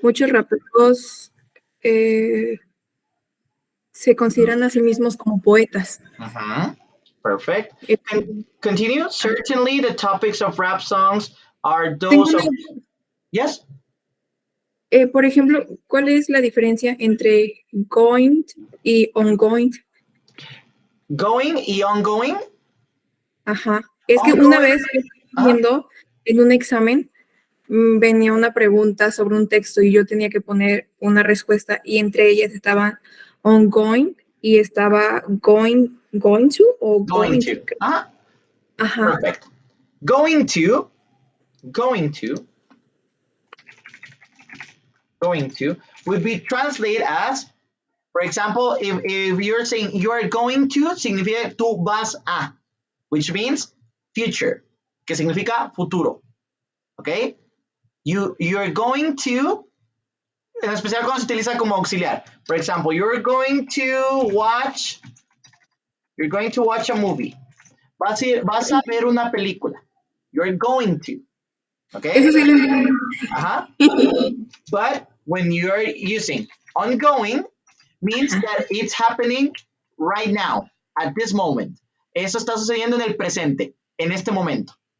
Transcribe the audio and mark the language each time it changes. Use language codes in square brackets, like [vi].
[es] muchos raperos se consideran a sí mismos como poetas. [en] Uh-huh. Perfect. Eh, Continue. Certainly, the topics of rap songs are [es] Tengo [en] those of. Yes? [es] por ejemplo, ¿cuál es la diferencia entre going y ongoing? Going y ongoing. Ajá. Es que una [en] Ongoing. [es] vez Ajá. viendo en un examen, venía una pregunta sobre un texto y yo tenía que poner una respuesta y entre ellas estaban ongoing y estaba going to o [en] Going going to. to. [es] Ajá. Ajá. [en] Perfect. Going to. Going to. Going to would be translated as, for example, if you're saying you are going to, [es] significa tú vas a, [en] which means future, [es] que significa futuro. [en] Okay? You're going to, [es] en especial cuando se utiliza como auxiliar. [en] For example, you're going to watch a movie. [es] Vas a ver una película. [en] You're going to. Okay? [es] Eso sí lo entiendo. Ajá. [en] But when you're using ongoing, means that it's happening right now, at this moment. [es] Eso está sucediendo en el presente, en este momento.